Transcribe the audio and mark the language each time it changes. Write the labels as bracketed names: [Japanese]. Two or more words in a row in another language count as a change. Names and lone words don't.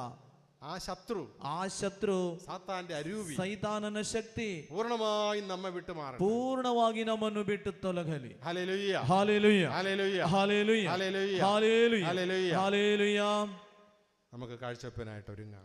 [Malayalam] ആ ശത്രു, [Kannada] ಸಾತಾನನ [Malayalam] അരൂപി, [Kannada] ಸೈತಾನನ ಶಕ್ತಿ [Malayalam] പൂർണ്ണമായി നമ്മെ വിട്ടുമാറട്ടെ. [Kannada] ಪೂರ್ಣವಾಗಿ ನಮ್ಮನ್ನು ಬಿಟ್ಟು ತೊಲಗಲಿ. [Malayalam] ഹല്ലേലൂയ, [Kannada] ಹಾಲೆಲೂಯ, [Malayalam] ഹല്ലേലൂയ, [Kannada] ಹಾಲೆಲೂಯ, [Malayalam] ഹല്ലേലൂയ, [Kannada] ಹಾಲೆಲೂಯ, [Malayalam] ഹല്ലേലൂയ. [Kannada] ಹಾಲೆಲೂಯ. [Malayalam] നമുക്ക് കാഴ്ചവെപ്പിനായിട്ട് ഒരുങ്ങാം.